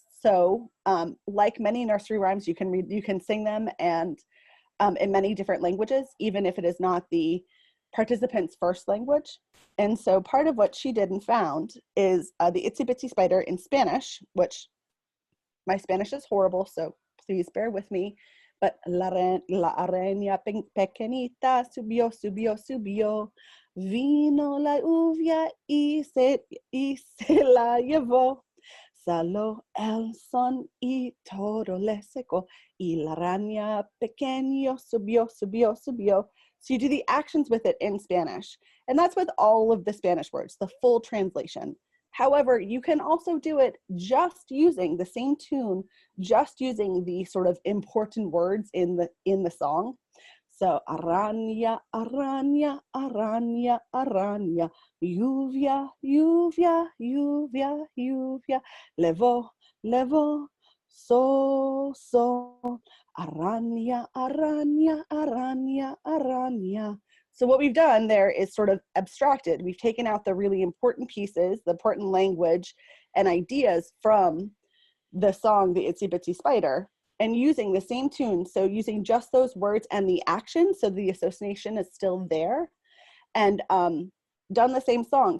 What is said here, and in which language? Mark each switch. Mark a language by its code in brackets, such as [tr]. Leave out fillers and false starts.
[en] So like many nursery rhymes, you can sing them and in many different languages, even if it is not the participant's first language. And so part of what she did and found is the Itsy Bitsy Spider in Spanish, which my Spanish is horrible, so please bear with me. [es] But la araña pequeñita subió, subió, subió. Vino la lluvia y se la llevó. Salió el sol y todo le secó. Y la araña pequeño subió, subió, subió. [en] So you do the actions with it in Spanish. And that's with all of the Spanish words, the full translation. However, you can also do it just using the same tune, just using the sort of important words in the song. [es] So araña, araña, araña, araña, lluvia, lluvia, lluvia, lluvia, levó, levó, so, araña, araña, araña, araña. [en] So what we've done there is sort of abstracted. We've taken out the really important pieces, the important language and ideas from the song, the Itsy Bitsy Spider, and using the same tune. So using just those words and the action, so the association is still there, and done the same song.